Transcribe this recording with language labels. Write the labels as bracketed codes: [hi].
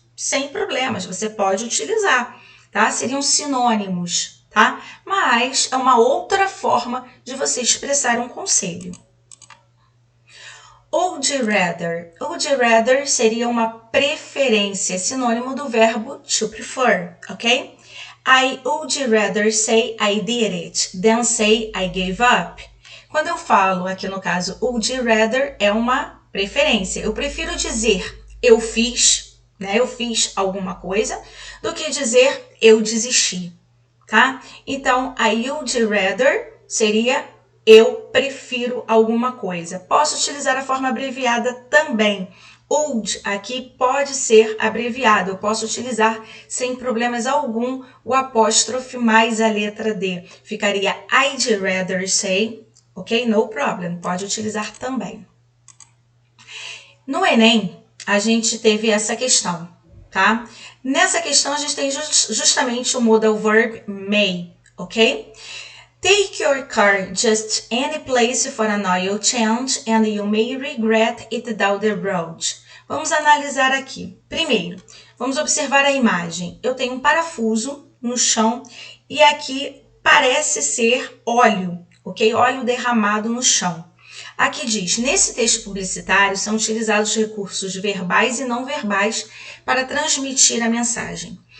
[pt] Sem problemas, você pode utilizar, tá? Seriam sinônimos, tá? Mas é uma outra forma de você expressar um conselho. [en] Would you rather? Would you rather [pt] seria uma preferência, sinônimo do verbo [en] to prefer, [pt] ok? [en] I would rather say I did it than say I gave up. [pt] Quando eu falo aqui no caso [en] would you rather [pt] é uma preferência. Eu prefiro dizer eu fiz, né? Eu fiz alguma coisa, do que dizer eu desisti, tá? Então, [en] I would rather [pt] seria eu prefiro alguma coisa. Posso utilizar a forma abreviada também. Would aqui pode ser abreviado. Eu posso utilizar sem problemas algum o apóstrofe mais a letra D. Ficaria [en] I'd rather say, ok? No problem. [pt] Pode utilizar também. No Enem, a gente teve essa questão, tá? Nessa questão, a gente tem justamente o modal verb may, ok? [en] Take your car just any place for an oil change and you may regret it down the road. [pt] Vamos analisar aqui. Primeiro, vamos observar a imagem. Eu tenho um parafuso no chão e aqui parece ser óleo, ok? Óleo derramado no chão. Aqui diz, nesse texto publicitário são utilizados recursos verbais e não verbais para transmitir a mensagem.